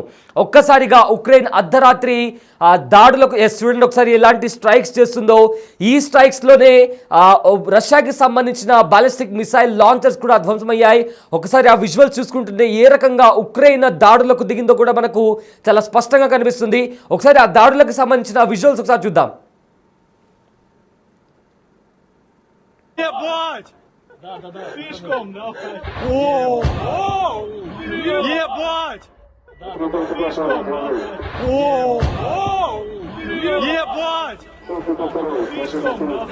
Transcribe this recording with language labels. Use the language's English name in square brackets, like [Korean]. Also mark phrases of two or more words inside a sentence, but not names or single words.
[Telugu] ఒక్కసారిగా ఉక్రెయిన్ అర్ధరాత్రి దాడులకు చూడండి ఒకసారి ఎలాంటి స్ట్రైక్స్ చేస్తుందో. ఈ స్ట్రైక్స్లోనే రష్యాకి సంబంధించిన [English] ballistic missile launchers [Telugu] కూడా ధ్వంసమయ్యాయి. ఒకసారి ఆ విజువల్స్ చూసుకుంటుంటే ఏ రకంగా ఉక్రెయిన్ దాడులకు దిగిందో కూడా మనకు చాలా స్పష్టంగా కనిపిస్తుంది. ఒకసారి ఆ దాడులకు సంబంధించిన విజువల్స్ ఒకసారి చూద్దాం. [Russian] Ебать! Да. Слишком, нахуй. О! Ебать! Да. Слишком, нахуй. О! Ебать! Слишком, нахуй.